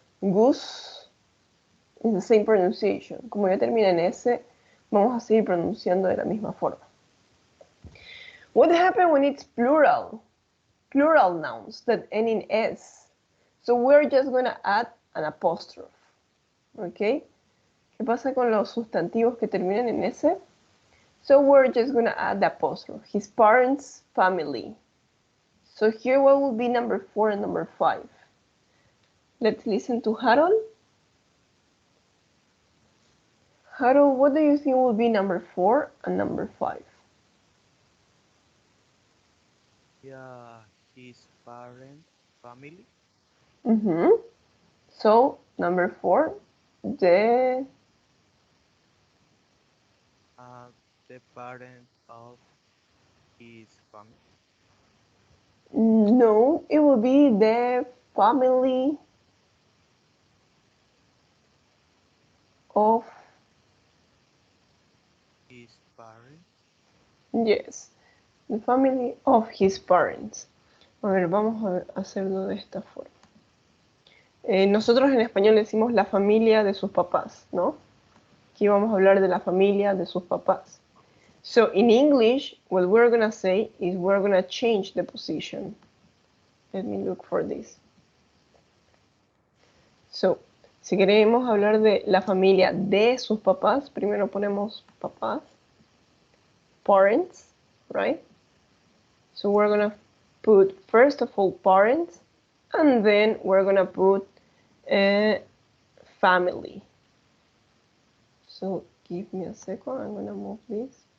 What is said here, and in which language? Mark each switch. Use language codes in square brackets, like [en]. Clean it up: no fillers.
[en] Goose is the same pronunciation. [es] Como ya termina en S, vamos a seguir pronunciando de la misma forma. [en] What happens when it's plural? Plural nouns that end in S. So we're just going to add an apostrophe. [es] ¿Ok? ¿Qué pasa con los sustantivos que terminan en S? [en] So we're just going to add the apostrophe. His parents' family. So here what will be number 4 and number 5? Let's listen to Harold. Harold, what do you think will be number 4 and number 5? Yeah, his parents' family. So, number 4, the parents of his family. No, it will be the family of His parents. Yes, the family of his parents. [es] A ver, vamos a hacerlo de esta forma. Nosotros en español decimos la familia de sus papás, ¿no? Aquí vamos a hablar de la familia de sus papás. [en] So in English, what we're going to say is we're going to change the position. Let me look for this. [es] So, si queremos hablar de la familia de sus papás, primero ponemos papás, parents, right? [en] So we're going to put, first of all, parents, and then we're going to put family. So give me a second, I'm going to move this.